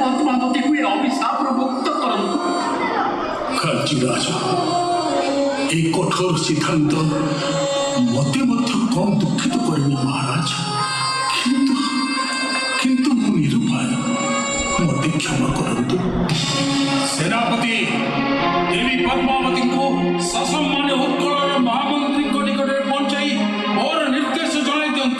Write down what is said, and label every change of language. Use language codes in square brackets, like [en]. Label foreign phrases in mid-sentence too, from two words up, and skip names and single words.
[or] ପଦ୍ମାବତୀକୁ ଏ ଅଭିଶାପରୁ ମୁକ୍ତ କରନ୍ତୁ। କାଞ୍ଚିରାଜ, ଏଇ କଠୋର ସିଦ୍ଧାନ୍ତ ମତେ ମଧ୍ୟ କମ୍ ଦୁଃଖିତ କରିନି ମହାରାଜ, କିନ୍ତୁ କିନ୍ତୁ ମୁଁ ନିରୁପାୟ, ମତେ କ୍ଷମା କରନ୍ତୁ। ସେନାପତି ଦେବୀ ପଦ୍ମାବତୀଙ୍କୁ ସସମ୍ମାନେ ଉତ୍କଳର ମହାମନ୍ତ୍ରୀଙ୍କ ନିକଟରେ ପହଞ୍ଚାଇ ମୋର ନିର୍ଦ୍ଦେଶ ଜଣାଇ ଦିଅନ୍ତୁ।